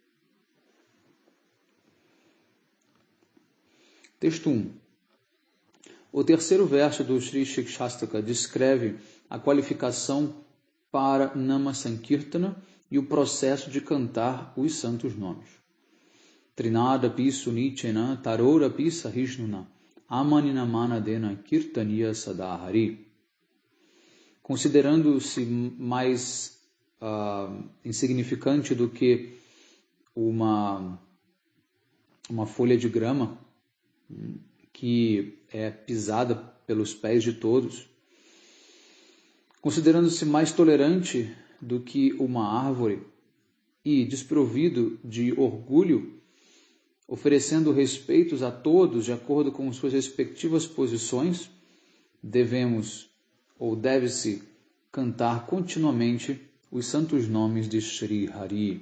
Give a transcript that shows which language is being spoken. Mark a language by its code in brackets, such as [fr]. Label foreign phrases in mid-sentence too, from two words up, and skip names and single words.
[pt] Texto 1. O terceiro verso do Sri Shikshastaka descreve a qualificação para [sa] नाम संकीर्तन [pt] e o processo de cantar os santos nomes. [sa] तृणाद पि सुनीचेन तरोर पि सहिष्णुना अमानिना मानदेन कीर्तनीय सदाहरि. [pt] Considerando-se mais insignificante do que uma folha de grama que é pisada pelos pés de todos, considerando-se mais tolerante do que uma árvore e desprovido de orgulho, oferecendo respeitos a todos de acordo com suas respectivas posições, devemos ou deve-se cantar continuamente os santos nomes de Shri Hari.